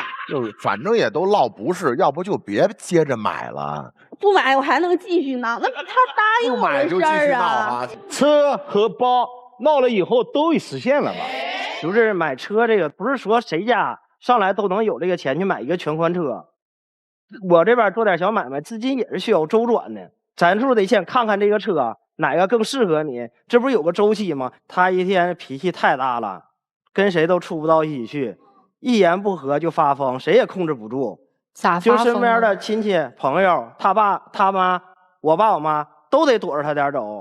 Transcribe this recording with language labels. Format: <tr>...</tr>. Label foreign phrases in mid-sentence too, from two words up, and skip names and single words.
<zh>就是反正也都落不是，要不就別接着買了。不買我還能繼續鬧，那他答應我的事兒啊。車和包鬧了以後都會實現了吧？就是買車這個，不是說誰家上來都能有這個錢去買一個全款車。我這邊做點小买賣，資金也是需要周轉的，咱是得先看看这個車哪個更適合你，這不是有個周期嗎？他一天脾氣太大了，跟誰都處不到一起去，一言不合就發瘋，誰也控制不住。咋發瘋？就身邊的親戚朋友，他爸他媽，我爸我媽都得躲着他點走。</zh>